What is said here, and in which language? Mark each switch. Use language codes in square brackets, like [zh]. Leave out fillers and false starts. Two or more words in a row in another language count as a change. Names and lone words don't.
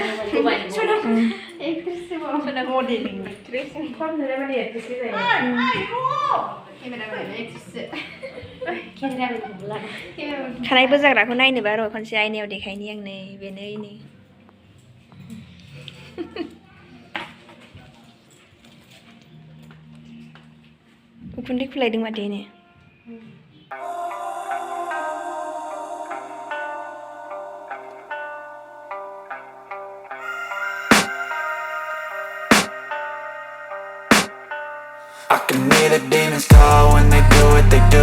[brx] खानाय बोजाग्राखौ नायनोबा र' खनसे आयनायाव देखायनि आं नै बेनो नै उखुन्दै खुलायदों माथो नै [en] I can hear the demons call when they do what they do.